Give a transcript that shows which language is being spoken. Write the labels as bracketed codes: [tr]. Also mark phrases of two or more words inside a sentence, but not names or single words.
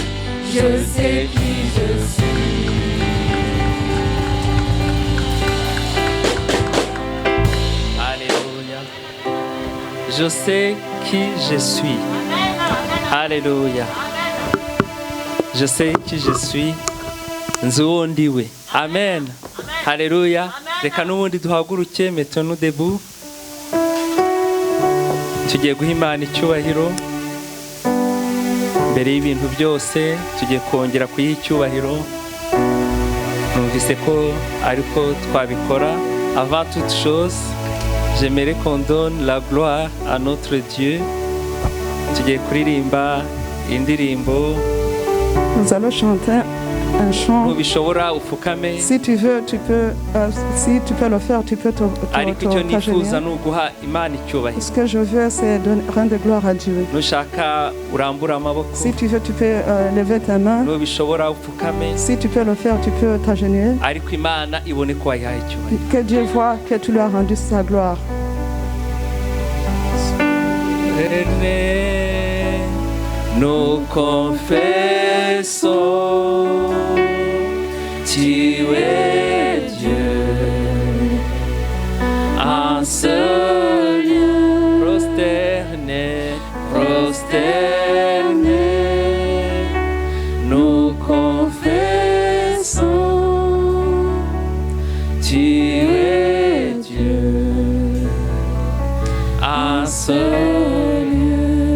[fr] Je sais qui je suis. Alléluia. Je sais qui je suis. Alléluia. Je sais qui je suis. [rw] Nzi uwo ndiwe. Amen. Alléluia. Reka n'ubundi duhaguruke [fr] mettons-nous debout. [rw] Tugiye guha Imana icyubahiro. Mbere y'ibintu byose tugiye kongera kuyiha icyubahiro. Numvise ko ariko twabikora. [fr] Avant toute chose, j'aimerais qu'on donne la gloire à notre Dieu. [rw] Tugiye kuririmba indirimbo. [fr] Nous allons chanter un chant. [rw] Ntubishobora ufukame. [fr] Si tu veux, si tu peux le faire, tu peux [rw] Ariko icyo nifuza [fr] t'agenouiller. [rw] ni uguha Imana icyubahiro. [fr] Ce que je veux, c'est rendre gloire à Dieu. [rw] Nushaka urambura amaboko. [fr] Si tu veux, tu peux lever ta main. [rw] Ntubishobora ufukame. [fr] Si tu peux le faire, tu peux t'agenouiller. [rw] Ariko Imana ibone ko wayihaye icyubahiro. [fr] Que Dieu voit que tu lui as rendu sa gloire. Nous confessons, tu es Dieu, un seul Dieu, prosterné, nous confessons, tu es Dieu, un seul Dieu.